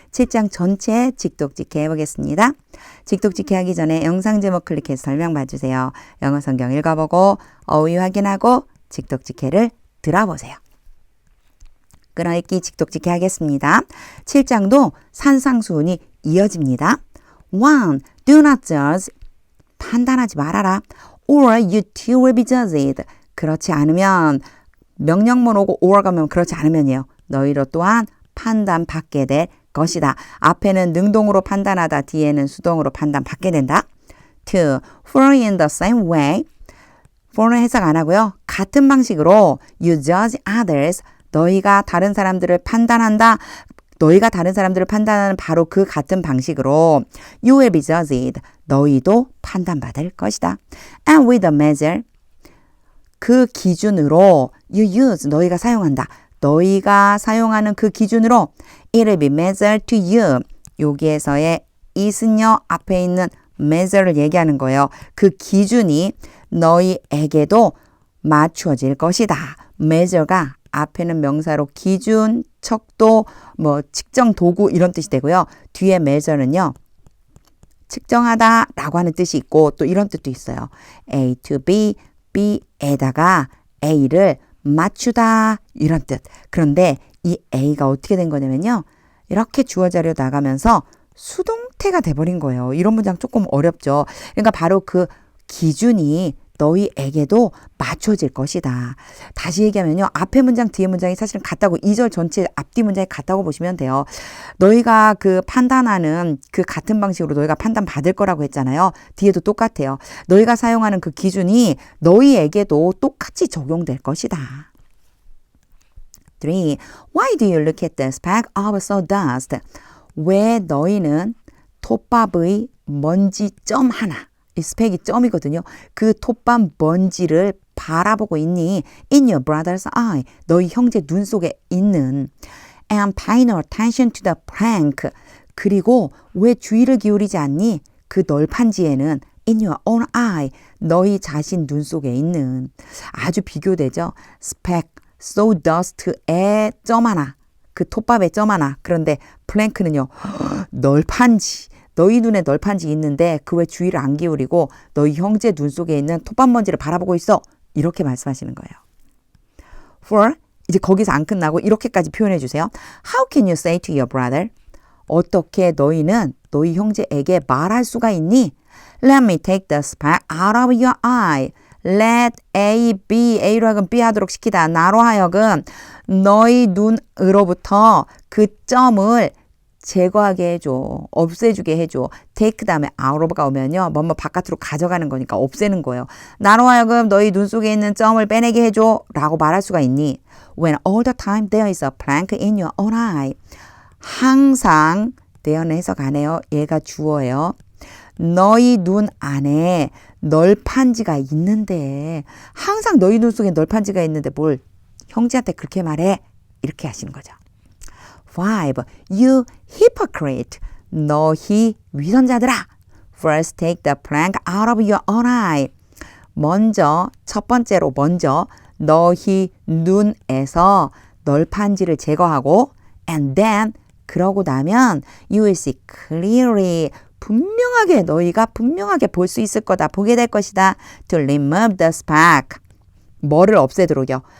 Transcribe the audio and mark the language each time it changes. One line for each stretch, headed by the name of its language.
Korean: 7장 전체 직독직해 해보겠습니다. 직독직해 하기 전에 영상 제목 클릭해서 설명 봐주세요. 영어 성경 읽어보고 어휘 확인하고 직독직해를 들어보세요. 끊어읽기 직독직해 하겠습니다. 7장도 산상수훈이 이어집니다.
English: 1. Do not judge.
Korean: 판단하지 말아라.
English: Or you too will be judged.
Korean: 그렇지 않으면 명령문 오고 or 가면 그렇지 않으면이에요. 너희로 또한 판단받게 될 것이다. 앞에는 능동으로 판단하다. 뒤에는 수동으로 판단받게 된다.
English: 2. For in the same way.
Korean: for는 해석 안 하고요. 같은 방식으로
English: you judge others.
Korean: 너희가 다른 사람들을 판단한다. 너희가 다른 사람들을 판단하는 바로 그 같은 방식으로
English: you will be judged.
Korean: 너희도 판단받을 것이다.
English: And with a measure.
Korean: 그 기준으로
English: you use.
Korean: 너희가 사용한다. 너희가 사용하는 그 기준으로
English: it will be measured to you.
Korean: 여기에서의 is는요. 앞에 있는 measure를 얘기하는 거예요. 그 기준이 너희에게도 맞추어질 것이다. measure가 앞에는 명사로 기준, 척도, 측정 도구 이런 뜻이 되고요. 뒤에 measure는요. 측정하다 라고 하는 뜻이 있고 또 이런 뜻도 있어요. A to B, B에다가 A를 맞추다 이런 뜻. 그런데 이 A가 어떻게 된 거냐면요. 이렇게 주어 자료 나가면서 수동태가 돼버린 거예요. 이런 문장 조금 어렵죠. 그러니까 바로 그 기준이 너희에게도 맞춰질 것이다. 다시 얘기하면요. 앞에 문장, 뒤에 문장이 사실은 같다고 2절 전체 앞뒤 문장이 같다고 보시면 돼요. 너희가 그 판단하는 그 같은 방식으로 너희가 판단받을 거라고 했잖아요. 뒤에도 똑같아요. 너희가 사용하는 그 기준이 너희에게도 똑같이 적용될 것이다. 3.
English: Why do you look at the speck of sawdust?
Korean: 왜 너희는 톱밥의 먼지점 하나 이 스펙이 점이거든요. 그 톱밥 먼지를 바라보고 있니?
English: In your brother's eye.
Korean: 너희 형제 눈 속에 있는.
English: And pay no attention to the plank.
Korean: 그리고 왜 주의를 기울이지 않니? 그 널판지에는
English: in your own eye.
Korean: 너희 자신 눈 속에 있는. 아주 비교되죠. speck, sawdust에 점 하나. 그 톱밥에 점 하나. 그런데 플랭크는요. 널판지. 너희 눈에 널판지 있는데 그 왜 주의를 안 기울이고 너희 형제 눈 속에 있는 톱밥 먼지를 바라보고 있어. 이렇게 말씀하시는 거예요. For 이제 거기서 안 끝나고 이렇게까지 표현해 주세요.
English: How can you say to your brother?
Korean: 어떻게 너희는 너희 형제에게 말할 수가 있니?
English: Let me take the speck out of your eye. Let A, B,
Korean: A로 하여금 B 하도록 시키다. 나로 하여금 너희 눈으로부터 그 점을 제거하게 해줘. 없애주게 해줘. take 다음에 out of가 오면요. 뭐뭐 바깥으로 가져가는 거니까 없애는 거예요. 나로 하여금 너희 눈 속에 있는 점을 빼내게 해줘. 라고 말할 수가 있니?
English: When all the time there is a plank in your own eye.
Korean: 항상 there는 해석 안 해요. 얘가 주어예요. 너희 눈 안에 널판지가 있는데 항상 너희 눈 속에 널판지가 있는데 뭘 형제한테 그렇게 말해? 이렇게 하시는 거죠. 5.
English: You hypocrite.
Korean: 너희 위선자들아.
English: First take the plank out of your own eye.
Korean: 먼저 첫 번째로 너희 눈에서 널판지를 제거하고
English: and then
Korean: 그러고 나면
English: you will see clearly.
Korean: 분명하게 너희가 분명하게 볼 수 있을 거다. 보게 될 것이다.
English: To remove the speck.
Korean: 뭐를 없애도록요.